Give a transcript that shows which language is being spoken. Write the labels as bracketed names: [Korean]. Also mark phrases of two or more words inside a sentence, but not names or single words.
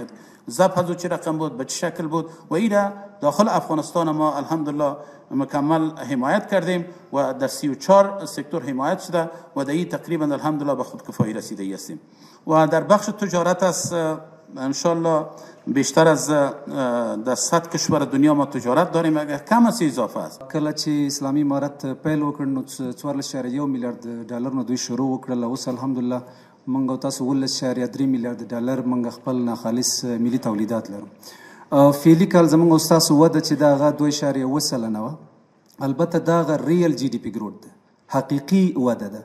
[Persian] ذبح از او چه رقم بود، به چه شکل بود و این را داخل افغانستان ما الحمدلله مکمل حمایت کردیم و در 34 سکتور حمایت شده و در این تقریبا الحمدلله به خودکفایی رسیده هستیم. و در بخش تجارت است انشالله بیشتر از در 100 کشور دنیا ما تجارت داریم، اگر کم از اضافه است. [Pashto] کله چې اسلامي امارت پیل وکړ نو 14.1 میلیارډ ډالر نه دوی شروع وکړل. اوس الحمدلله موږ او تاسو 11.3 میلیارډ ډالر موږ خپل ناخالص ملي تولیدات لرو. فعلي کال زموږ او تاسو وده چې دا هغه 2.1 سلنه وه. البته دا هغه [English] real GDP growth [Pashto] ده، حقیقي وده ده.